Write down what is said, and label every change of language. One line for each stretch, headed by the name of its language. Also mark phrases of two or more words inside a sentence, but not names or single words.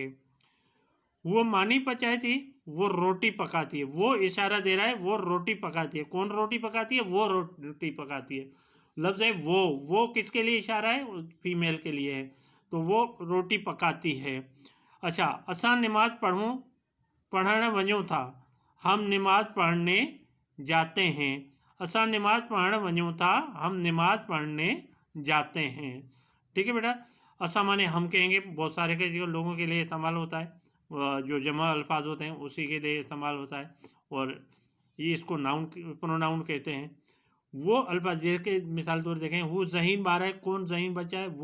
Sindhi: वो मानी पचाई थी,
Urdu: وہ روٹی پکاتی ہے. وہ اشارہ دے رہا ہے وہ روٹی پکاتی ہے. کون روٹی پکاتی ہے؟ وہ روٹی پکاتی ہے. لفظ ہے وہ کس کے لیے اشارہ ہے? فیمیل کے لیے ہے۔ تو وہ روٹی پکاتی ہے. अच्छा,
Sindhi: असां नमाज पढ़ण वञूं था,
Urdu: ہم نماز پڑھنے جاتے ہیں.
Sindhi: असां नमाज पढ़ण वञूं था,
Urdu: ہم نماز پڑھنے جاتے ہیں. ٹھیک ہے بیٹا. اساں مانے ہم کہیں گے، بہت سارے کے لوگوں کے لیے استعمال ہوتا ہے، جو جمع الفاظ ہوتے ہیں اسی کے لیے استعمال ہوتا ہے، اور یہ اس کو
English: noun pronoun
Urdu: کہتے ہیں. وہ الفاظ جیسے مثال طور دیکھیں,
Sindhi: हु ज़हीन ॿार है,
Urdu: کون ذہین بچہ ہے?